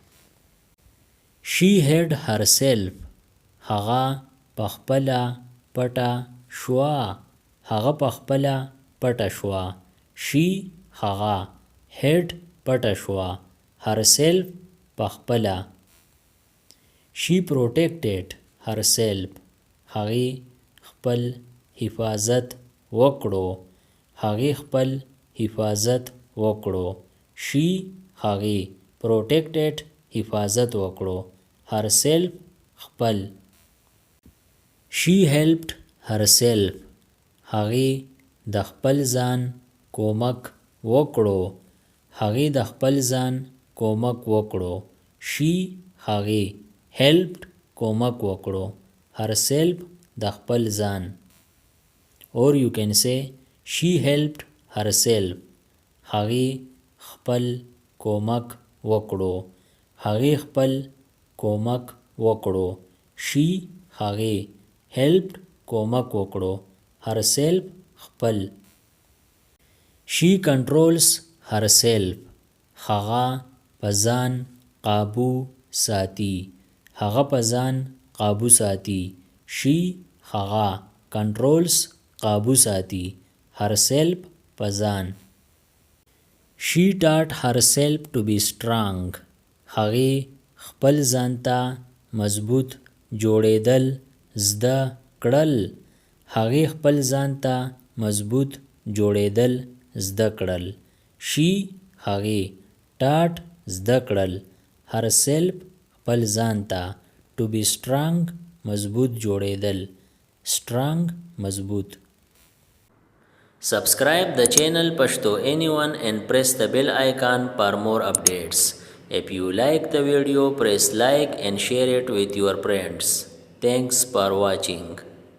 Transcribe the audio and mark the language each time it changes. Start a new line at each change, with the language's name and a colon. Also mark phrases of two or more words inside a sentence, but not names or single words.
English: she had herself
Pashto: هغه پخپله پټه شوه هغه پخپله پټه شوه she هغه had پټه شوه herself پخپله
English: she protected herself
Pashto: هغې خپل حفاظت وکړو هغې خپل حفاظت وکړو she هغې protected حفاظت وکړو herself خپل
English: she helped herself
Pashto: هغې د خپل ځان کومک وکړو هغې د خپل ځان کومک وکړو she هغې helped کومک وکړو herself د خپل ځان
English: or you can say she helped herself
Pashto: هغې خپل کومک وکړو هغې خپل کومک وکړو she هغې helped کومک وکړو herself خپل
English: she controls herself
Pashto: هغه په ځان قابو ساتي هغه په ځان قابو ساتي she هغه controls قابو ساتي herself په ځان
English: she taught herself to be strong
Pashto: هغې خپل ځان ته مضبوط جوړېدل زده کړل هغې خپل ځان ته مضبوط جوړېدل زده کړل she هغې taught زده کړل herself خپل ځان ته
English: to be strong
Pashto: مضبوط جوړېدل strong مضبوط
English: Subscribe the channel Pashto Anyone and press the bell icon for more updates. If you like the video, press like and share it with your friends. Thanks for watching.